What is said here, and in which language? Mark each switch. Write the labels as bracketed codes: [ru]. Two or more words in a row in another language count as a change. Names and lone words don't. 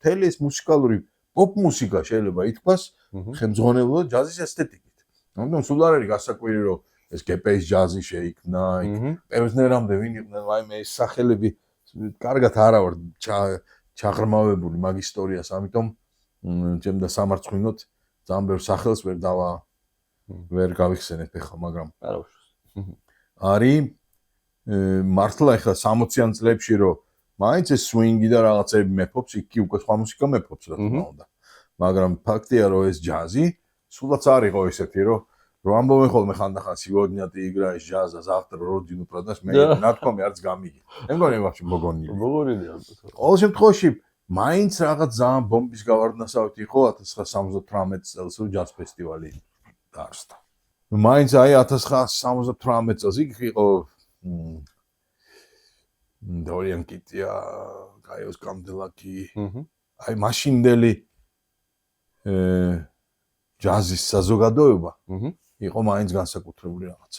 [ka] მთელი ეს მუსიკალური პოპ მუსიკა შეიძლება ითქვას ხელმძღვანელობდა ჯაზის ესთეტიკით ამიტომ სულ არ არის გასაკვირი რომ ეს გეპეის ჯაზი შეიქმნა, პევზნერამდე ვინ იყვნენ, ვაიმე ეს სახელები კარგად არა ვარ ჩაღრმავებული მაგ ისტორიას, ამიტომ ჩემ და სამარცხვინოთ ძალიან ბევრ სახელს ვერ გავიხსენებ ახლა, მაგრამ არა უშავს. არის მართლა ახლა 60-იან წლებში რომ მაინც ეს სვინგი და რაღაცები მეფობს, იქ უკვე სხვა მუსიკა მეფობს რა თქმა უნდა. მაგრამ ფაქტია რომ ეს ჯაზი სულაც არ იყო ესეთი რომ ამბობენ ხოლმე ხანდახან [ru] сегодня ты играешь джаз, а завтра родину продашь, [ka] მე ნათქვამი არც გამიგე. მე მგონი ვაფშე მოგონილი. მოგონილია. ყოველ შემთხვევაში მაინც რაღაც ძალიან ბომბის გავარდნასავით იყო 1978 წელს რომ ჯაზ ფესტივალი დაარსდა. მაინც აი 1978 წელს იქ იყო დორიან კიტია, გაიოს კამდელაკი, აი მაშინდელი ჯაზის საზოგადოება იყო მაინც განსაკუთრებული რაღაცა.